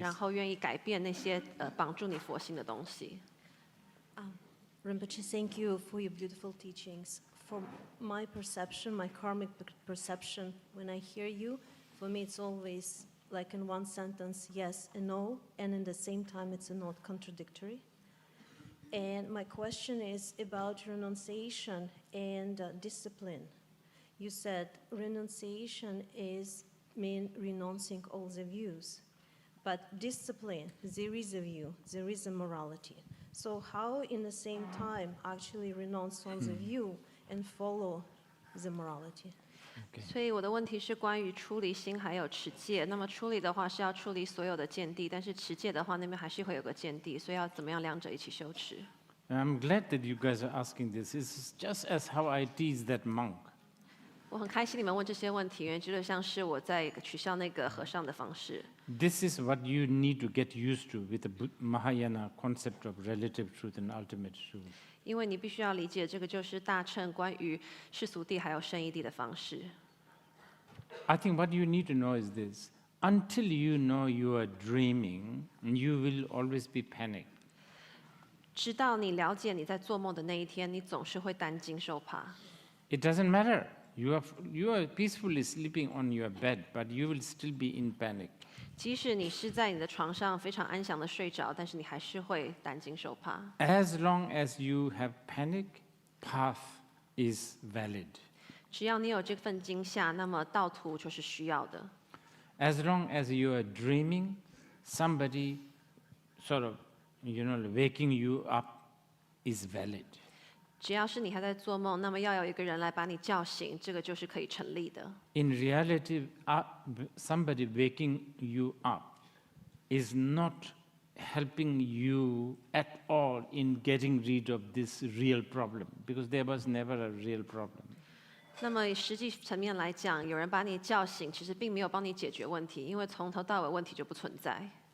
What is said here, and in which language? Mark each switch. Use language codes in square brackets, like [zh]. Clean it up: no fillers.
[zh] 然后愿意改变那些绑住你佛性的东西。 [en] Rinpoche, thank you for your beautiful teachings. From my perception, my karmic perception, when I hear you, for me it's always like in one sentence, yes and no, and in the same time it's not contradictory. And my question is about renunciation and discipline. You said renunciation mean renouncing all the views, but discipline, there is a view, there is a morality. So how in the same time actually renounce on the view and follow the morality? [zh] 所以我的问题是关于出离心还有持戒。那么出离的话是要出离所有的见地，但是持戒的话那边还是会有个见地，所以要怎么样两者一起修持？ [en] I'm glad that you guys are asking this. It's just as how I teach that monk. [zh] 我很开心你们问这些问题，因为觉得像是我在取笑那个和尚的方式。 [en] This is what you need to get used to with the Mahayana concept of relative truth and ultimate truth. [zh] 因为你必须要理解，这个就是大乘关于世俗谛还有圣义谛的方式。 [en] I think what you need to know is this. Until you know you are dreaming, you will always be panicked. [zh] 直到你了解你在做梦的那一天，你总是会担惊受怕。 [en] It doesn't matter. You are peacefully sleeping on your bed, but you will still be in panic. [zh] 即使你是在你的床上非常安详的睡着，但是你还是会担惊受怕。 [en] As long as you have panic, path is valid. [zh] 只要你有这份惊吓，那么道途就是需要的。 [en] As long as you are dreaming, somebody sort of, waking you up is valid. [zh] 只要是你还在做梦，那么要有一个人来把你叫醒，这个就是可以成立的。 [en] In reality, somebody waking you up is not helping you at all in getting rid of this real problem, because there was never a real problem. [zh] 那么实际层面来讲，有人把你叫醒，其实并没有帮你解决问题，因为从头到尾问题就不存在。